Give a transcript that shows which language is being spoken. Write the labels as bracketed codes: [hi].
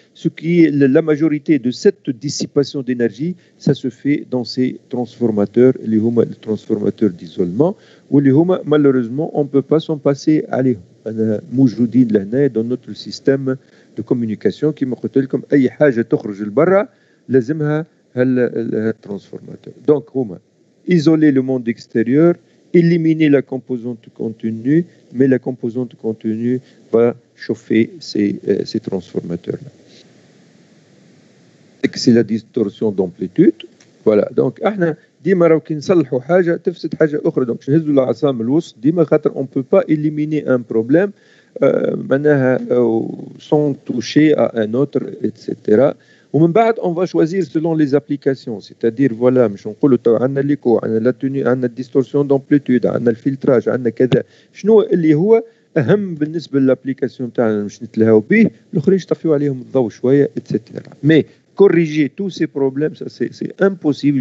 [fr] Ce qui est la majorité de cette dissipation d'énergie, ça se fait dans ces transformateurs, les transformateurs d'isolement, où les malheureusement on peut pas s'en passer. Allez, [ar] موجودين لهنا [fr] dans notre système de communication qui [ar] قلت لكم اي حاجه تخرج لبرا لازمها الترانسفورماتور. [fr] Donc [ar] هما [fr] isoler le monde extérieur, éliminer la composante contenue, mais la composante contenue va chauffer ces transformateurs-là. C'est la distorsion d'amplitude. Voilà. [ar] Donc, احنا ديما راو كي نصلحوا حاجه تفسد حاجه اخرى. دونك نهزوا العصا من الوسط ديما خاطر [fr] on peut pas éliminer un problème [ar] معناها [fr] sans toucher à un autre, etc. [ar] ومن بعد [fr] on va choisir selon les applications, c'est-à-dire voilà [ar] مش نقولوا تو عندنا ليكو عندنا لا توني عندنا الديستورسيون دومبليتود عندنا الفلتراج عندنا كذا شنو اللي هو اهم بالنسبه للابليكاسيون تاعنا باش نتلهاو به الاخرين يطفيو عليهم الضوء شويه etc. [fr] Mais corriger tous ces problèmes, ça c'est impossible.